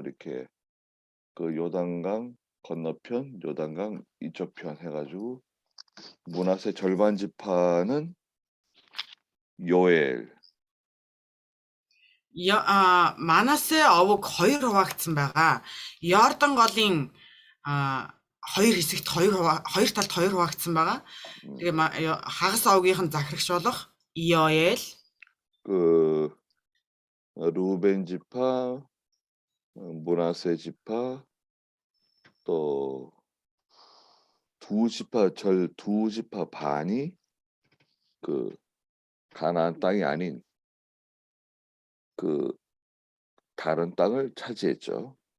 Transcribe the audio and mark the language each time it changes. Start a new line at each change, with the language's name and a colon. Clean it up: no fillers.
Korean: 이렇게 그 요단강 건너편, 요단강 이쪽 편 해가지고 므낫세 절반 지파는 요엘,
Mongolian: Манасе овог 2 хуваагдсан байгаа. Йордан голын 2 хэсэгт 2 талд 2 хуваагдсан байгаа. Тэгээ хагас овгийнх нь захирагч болох Иоэл,
Korean: 그 루벤 지파, 므낫세 지파, 또 두 지파 반이 그 가나안 땅이 아닌 그 다른 땅을 차지했죠.